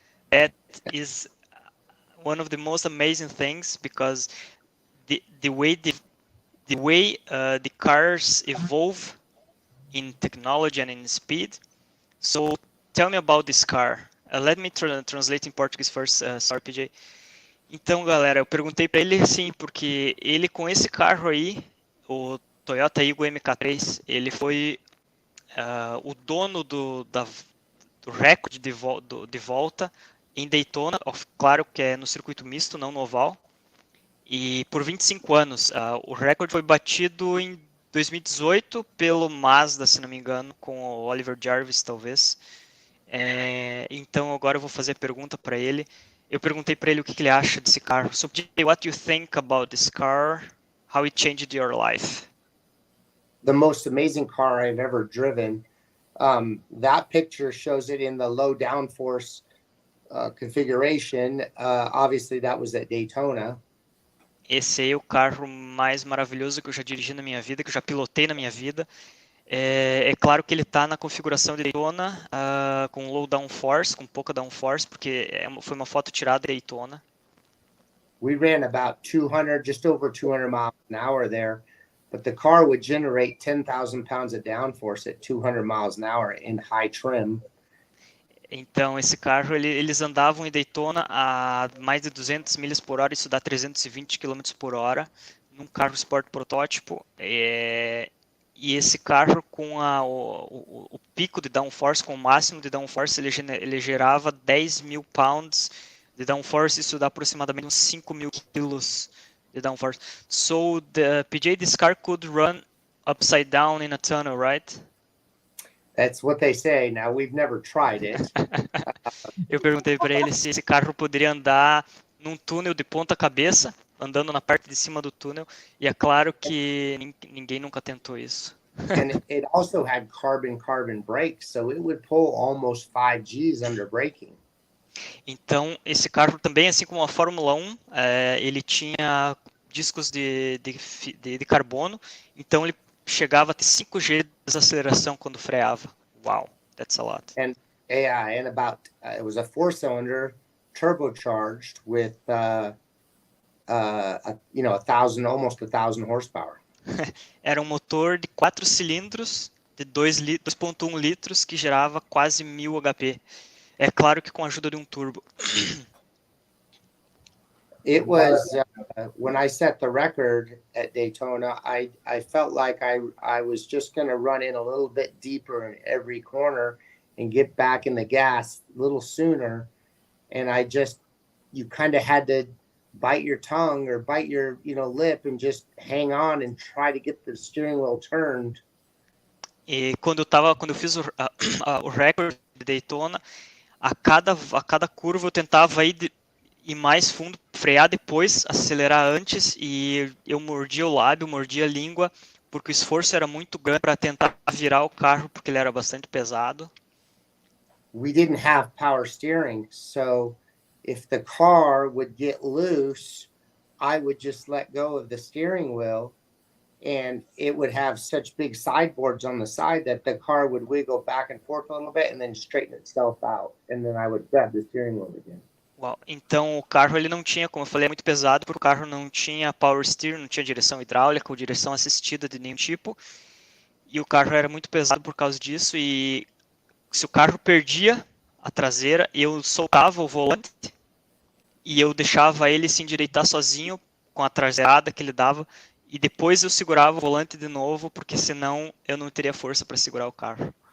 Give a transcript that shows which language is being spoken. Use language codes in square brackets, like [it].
[en] That is one of the most amazing things, because the way the cars evolve in technology and in speed. So tell me about this car. Let me translate in Portuguese first. Sorry, PJ. [pt] Então, galera, eu perguntei para ele assim, porque ele com esse carro aí, o Toyota Eagle MK3, ele foi o dono do recorde de volta em Daytona, claro que é no circuito misto, não no oval, e por 25 anos. O recorde foi batido em 2018 pelo Mazda, se não me engano, com o Oliver Jarvis, talvez. Então agora eu vou fazer a pergunta para ele. eu perguntei para ele o que ele acha desse carro. [en] So, PJ, what do you think about this car? How it changed your life? The most amazing car I've ever driven. That picture shows it in the low downforce configuration. Obviously, that was at Daytona. [pt] Esse aí é o carro mais maravilhoso que eu já dirigi na minha vida, que eu já pilotei na minha vida. É claro que ele está na configuração de Daytona, com low downforce, com pouca downforce, porque foi uma foto tirada de Daytona. [en] We ran about 200, just over 200 miles an hour there, but the car would generate 10,000 pounds of downforce at 200 miles an hour in high trim. [pt] Então, esse carro, eles andavam em Daytona a mais de 200 milhas por hora, isso dá 320 km por hora, num carro Sport protótipo. E esse carro, com o pico de downforce, com o máximo de downforce, ele gerava 10 mil pounds de downforce, isso dá aproximadamente uns 5 mil quilos de downforce. [en] So, PJ, this car could run upside down in a tunnel, right? That's what they say. Now, we've never tried it. [pt] Eu perguntei para ele se esse carro poderia andar num túnel de ponta cabeça, andando na parte de cima do túnel, e é claro que ninguém nunca tentou isso. [en] And it also had carbon brakes, so it would pull almost 5 Gs under braking. [pt] Então, esse carro também, assim como a Fórmula 1, ele tinha discos de carbono, então ele chegava a ter 5 G de aceleração quando freava. [en] Wow, that's a lot. And about it was a 4-cylinder turbocharged with almost 1,000 horsepower. [pt] Era um motor de 4 cilindros de 2,1 litros que gerava quase 1.000 HP. É claro que com a ajuda de um turbo. [en] It was when I set the record at Daytona, I felt like I was just going to run in a little bit deeper in every corner and get back in the gas a little sooner. And you kind of had to bite your tongue or bite your lip and just hang on and try to get the steering wheel turned. [pt] E quando eu fiz o recorde de Daytona, a cada curva eu tentava ir mais fundo, frear depois, acelerar antes, e eu mordia o lábio, mordia a língua, porque o esforço era muito grande para tentar virar o carro, porque ele era bastante pesado. [en] We didn't have power steering, so if the car would get loose, I would just let go of the steering wheel, and it would have such big sideboards on the side that the car would wiggle back and forth a little bit and then straighten itself out, and then I would grab the steering wheel again. [pt] Uau. Então o carro ele não tinha, como eu falei, é muito pesado, porque o carro não tinha power steering, não tinha direção hidráulica ou direção assistida de nenhum tipo, e o carro era muito pesado por causa disso, e se o carro perdia a traseira, eu soltava o volante e eu deixava ele se endireitar sozinho com a traseirada que ele dava, e depois eu segurava o volante de novo, porque senão eu não teria força para segurar o carro.